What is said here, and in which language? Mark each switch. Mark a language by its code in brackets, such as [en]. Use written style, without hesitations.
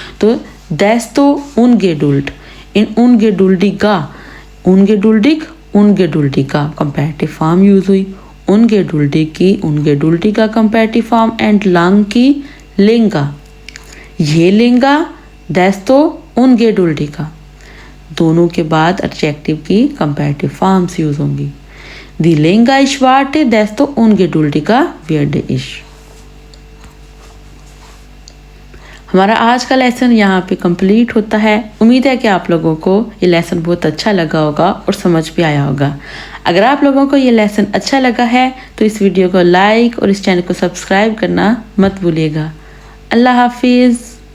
[hi] तो desto ungeduld, इन ungeduldiger, ungeduldiger comparative form use हुई। ungeduldig की ungeduldiger comparative form and lang की लेंगा। ये लेंगा [de] desto ungeduldiger, [hi] दोनों के बाद एडजेक्टिव की कंपैरेटिव फॉर्म्स यूज़ होंगी। [de] Die länger ich warte, desto ungeduldiger werde ich। [hi] हमारा आज का लेसन यहाँ पे कंप्लीट होता है। उम्मीद है कि आप लोगों को ये लेसन बहुत अच्छा लगा होगा और समझ भी आया होगा। अगर आप लोगों को ये लेसन अच्छा लगा है तो इस वीडियो को लाइक और इस चैनल को सब्सक्राइब करना मत भूलिएगा। अल्लाह हाफिज़।